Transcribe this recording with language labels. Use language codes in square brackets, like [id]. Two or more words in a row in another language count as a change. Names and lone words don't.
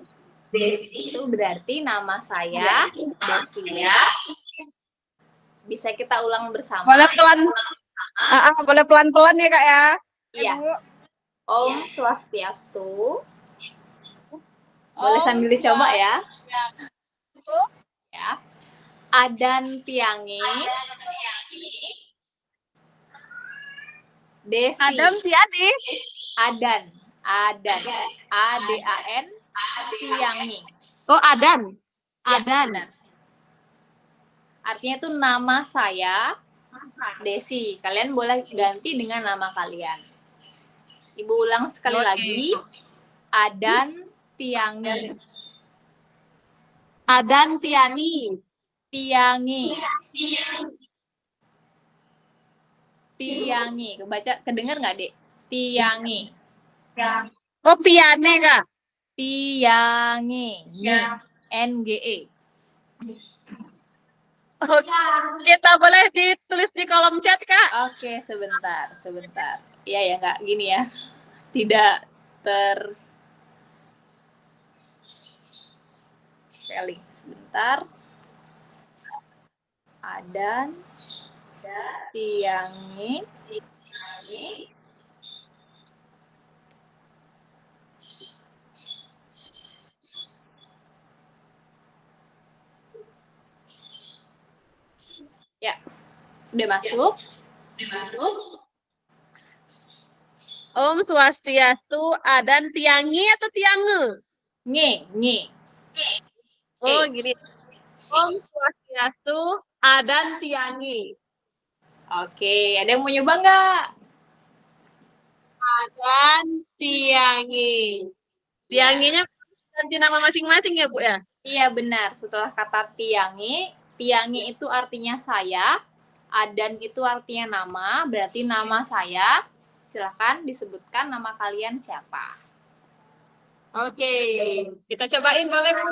[id] Itu berarti nama saya Desi. Bisa kita ulang bersama. Boleh pelan-pelan ya Kak ya. [ban] Iya. Om Swastiastu. [id] Boleh sambil dicoba ya. Ya. [ban] Adan Tiangi Desi. Adam Tiani. Adan. A-D-A-N Tiangi. [id] Oh, Adan. Ya, Adan. benar. Artinya itu nama saya Desi. Kalian boleh ganti dengan nama kalian. Ibu ulang sekali lagi. [ban] Adan Tiangi. Adan Tiani. Tiangi. [id] Kebaca, kedengar nggak, Dek? Tiangi. Oh, Piane Kak. Tiangi. N-G-E. Oh, kita boleh ditulis di kolom chat Kak. Oke, sebentar. Iya ya, nggak gini ya. Tidak spelling. Sebentar. [ban] Adan Tiangi [id] ya, sudah masuk. [ban] Om Swastiastu, Adan Tiangi atau Tiange? Nge. Oh, gini. Om Swastiastu, Adan Tiangi. [id] Oke, ada yang mau nyoba nggak? [ban] Adan Tiangi. [id] Tianginya ganti nama masing-masing ya, Bu ya? Iya, benar. Setelah kata Tiangi itu artinya saya, Adan itu artinya nama, berarti nama saya. Silahkan disebutkan nama kalian siapa. Oke, kita cobain boleh Bu?